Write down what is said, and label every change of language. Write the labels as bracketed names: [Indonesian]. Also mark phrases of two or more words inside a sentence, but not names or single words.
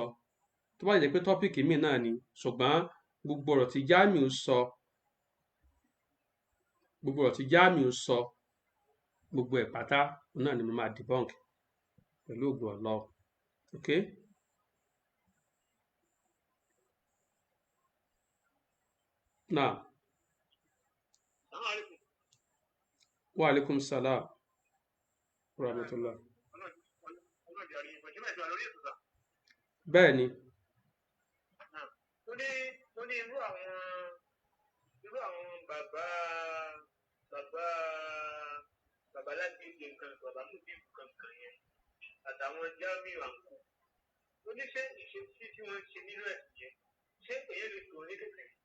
[Yoruba] tó bá jẹ́ pé tọ́pìkì míì náà ni, ṣùgbọ́n gbogbo ọ̀rọ̀ tí Jamiu sọ gbogbo ẹ̀ pátá náà ni mo máa debunk pẹ̀lú ògùn Allah. [English] okay. [Arabic] now وعليكم السلام ورحمة الله. [Yoruba] bẹ́ẹ̀ ni ní irú àwọn bàbá láti ìgbè nǹkan bàbá múbi kankan yẹn àtàwọn Jamiu àǹkó ó ní ṣé ìṣesí tí wọ́n ń ṣe nínú ẹ̀sìn yẹn ṣé èyàn lè tò ní kékeré